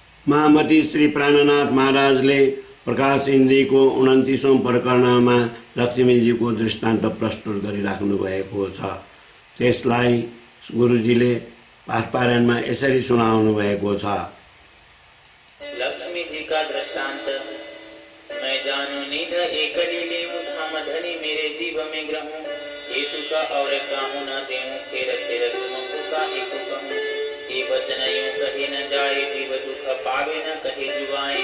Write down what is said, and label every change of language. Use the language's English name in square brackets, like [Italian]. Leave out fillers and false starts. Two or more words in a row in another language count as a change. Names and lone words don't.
[Nepali] महामती श्री प्राणनाथ महाराजले प्रकाश इन्द्रीको 29औं प्रकरणमा लक्ष्मीजीको दृष्टान्त प्रस्तुत गरिराख्नु भएको छ। त्यसलाई गुरुजीले पाठपारायणमा यसरी सुनाउनु भएको छ। [Hindi] लक्ष्मी जी का दृष्टांत। मैं जानू निध एक लीले धाम धनी मेरे जीव में ग्रहूं, यीशु का और काहू न देऊं, फिर फिर तुमको का एक कहूं। ये वचन यूं कही न जाए, जीव दुख पावे न कहे जुआए।